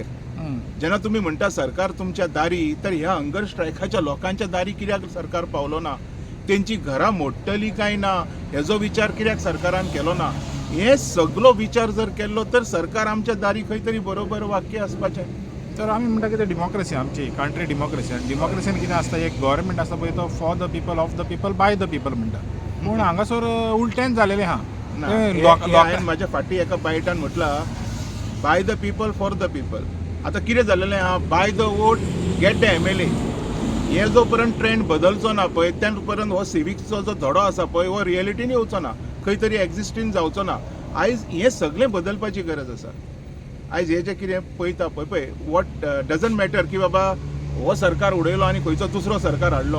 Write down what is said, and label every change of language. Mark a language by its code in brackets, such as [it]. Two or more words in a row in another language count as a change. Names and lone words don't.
[kok] जेन्ना तुम्ही म्हणटा सरकार तुमच्या दारी, तर ह्या हंगर स्ट्रायकाच्या लोकांच्या दारी कित्याक सरकार पावलो ना? तेंची घरां मोडटली काय ना हेजो विचार कित्याक सरकारान केलो ना? हे सगळो विचार जर केल्लो तर सरकार आमच्या दारी खंय तरी बरोबर वाक्य आसपाचें. तर आमी म्हणटा कितें डेमोक्रेसी आमची कंट्री डेमोक्रेसी आनी डेमोक्रेसीन कितें आसता एक गव्हर्मेंट आसता पळय तो [en] for the people of the people by the people [kok] म्हणटा पूण हांगासर उलटेंच जालेलें आहा ना, ते हे- लोक- हे लोक- हांवें म्हाज्या फाटीं एका बायटान म्हटलां [en] by the people for the people. [kok] आतां कितें जालेलें आहा [en] by the vote get the MLA. [kok] हे जो पर्यंत ट्रेंड बदलचो ना पळय त्या पर्यंत हो सिविक्सचो जो धडो आसा पळय हो रियलिटीन येवचो ना, खंय तरी एक्झिस्टीन जावचो ना. आयज हें सगळें बदलपाची गरज आसा. आयज हे जें कितें पळयता पळय [en] what doesn't matter [kok] की बाबा हो सरकार उडयलो आनी खंयचो दुसरो सरकार हाडलो.